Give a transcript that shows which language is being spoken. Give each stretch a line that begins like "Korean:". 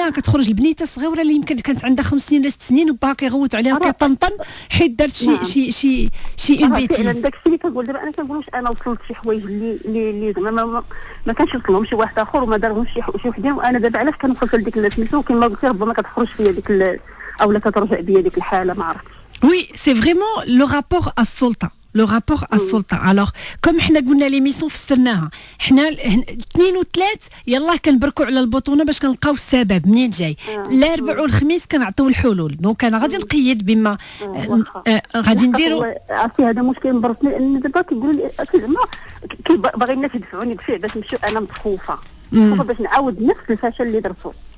Arabic: لا، كتخرج البنيته الصغيره اللي يمكن كانت عندها 5 سنين ولا 6 سنين وباها كيغوت عليها وكيطنطن حيت دارت شي اون بيتيز. داك الشيء اللي كنقول دابا، انا كنقول واش انا وصلت شي حوايج اللي زعما ما كانش وصلهم شي واحد اخر وما دارهمش شي وحدين، وانا دابا علاش كنوصل لديك السميتو كما قلتي ربما كتخرج فيا ديك اولا كترجع بيا ديك الحاله ما عرفتش.
French: Oui, c'est vraiment le rapport à السلطة. لو رابور السلطه.
Arabic: الوغ كوم حنا قلنا ليميسيون فسرناها، حنا 2 و3 يلاه كنبركوا على البطونه باش كنلقاو السبب منين جاي. الاربع والخميس كنعطيو الحلول. دونك انا غادي نقيد بما غادي نديروا. عرفتي هذا مشكل مبرتني، لان دابا كيقولوا لي زعما باغي الناس يدفعوني دفع باش نمشيو، انا مخوفه باش نعاود نفس الفشل اللي درتو.